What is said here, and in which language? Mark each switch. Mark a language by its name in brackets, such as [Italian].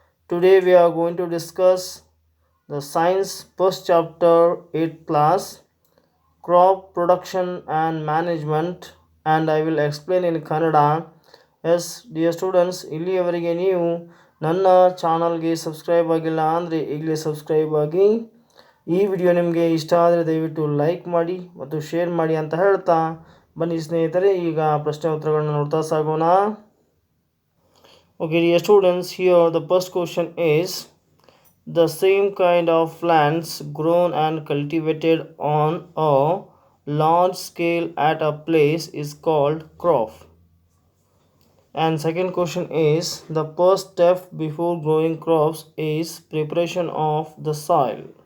[English] Today we are going to discuss the science first chapter 8 class crop production and management and I will explain in Kannada. [Kannada] S dear students, ಇಲ್ಲಿಯವರೆಗೆ ನೀವು ನನ್ನ ಚಾನಲ್ಗೆ subscribe ಆಗಿಲ್ಲ ಅಂದರೆ ಈಗಲೇ subscribe ಆಗಿ. ಈ ವಿಡಿಯೋ ನಿಮಗೆ ಇಷ್ಟ ಆದರೆ ದಯವಿಟ್ಟು ಲೈಕ್ ಮಾಡಿ ಮತ್ತು ಶೇರ್ ಮಾಡಿ ಅಂತ ಹೇಳ್ತಾ ಬನ್ನಿ ಸ್ನೇಹಿತರೆ, ಈಗ ಪ್ರಶ್ನೆ ಉತ್ತರಗಳನ್ನು ನೋಡ್ತಾ ಸಾಗೋಣ. [English] Okay, dear students, here the first question is: the same kind of plants grown and cultivated on a large scale at a place is called crop. And second question is: the first step before growing crops is preparation of the soil.